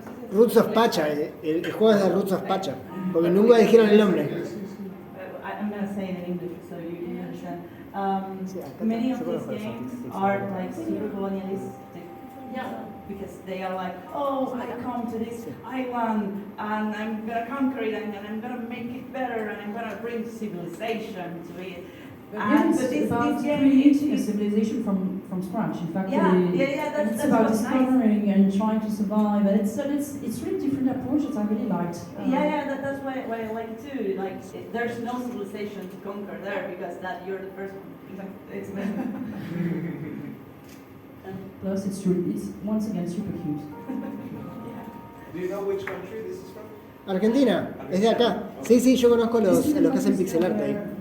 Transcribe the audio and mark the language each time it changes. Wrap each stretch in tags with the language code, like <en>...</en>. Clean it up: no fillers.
<es>Roots of Pacha, el juego es de Roots of Pacha, porque nunca dijeron el nombre.</es> <en>I'm going to say it in English so you understand. Many of these games are like super colonialistic. Yeah, because they are like, oh, I come to this island and I'm gonna conquer it and I'm gonna make it better and I'm gonna bring civilization to it. And it's about creating a civilization from scratch. In fact, it's about discovering and trying to survive. And it's really different approach that I really liked. That's why I like it too. Like, there's no civilization to conquer there because that you're the first one. It's And plus, it's once again super cute. Do you know which country this is from?</en> <es>Argentina, es de acá. Sí, yo conozco los que hacen pixel art ahí.</es>